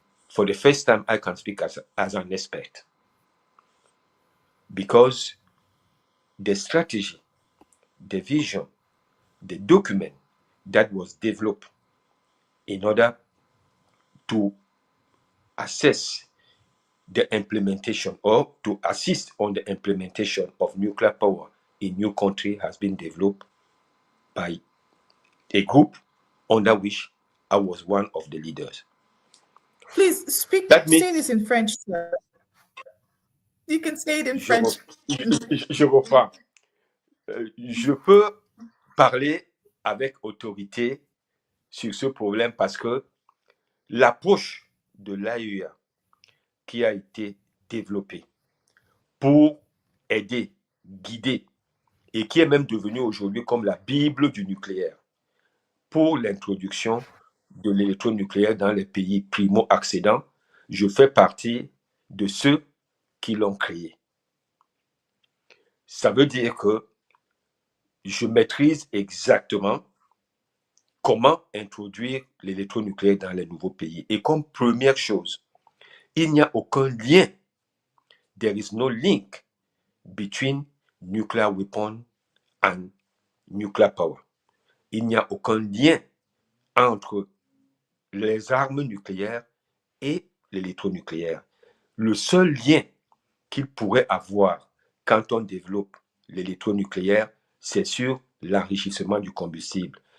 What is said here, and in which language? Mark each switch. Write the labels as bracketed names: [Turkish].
[English] for the first time, I can speak as an expert, because the strategy, the vision, the document that was developed in order to assess the implementation or to assist on the implementation of nuclear power in new country has been developed by a group under which I was one of the leaders. Please say this in French, sir. You can say it in French. [French] Je reprends. Je peux parler avec autorité sur ce problème parce que l'approche de l'AEA qui a été développée pour aider, guider, et qui est même devenue aujourd'hui comme la Bible du nucléaire pour l'introduction de l'électronucléaire dans les pays primo-accédants, je fais partie de ceux qui l'ont créé. Ça veut dire que je maîtrise exactement comment introduire l'électronucléaire dans les nouveaux pays. Et comme première chose, il n'y a aucun lien. [English] There is no link between nuclear weapon and nuclear power. [French] Il n'y a aucun lien entre les armes nucléaires et l'électronucléaire. Le seul lien qu'il pourrait avoir quand on développe l'électronucléaire, c'est sur l'enrichissement du combustible.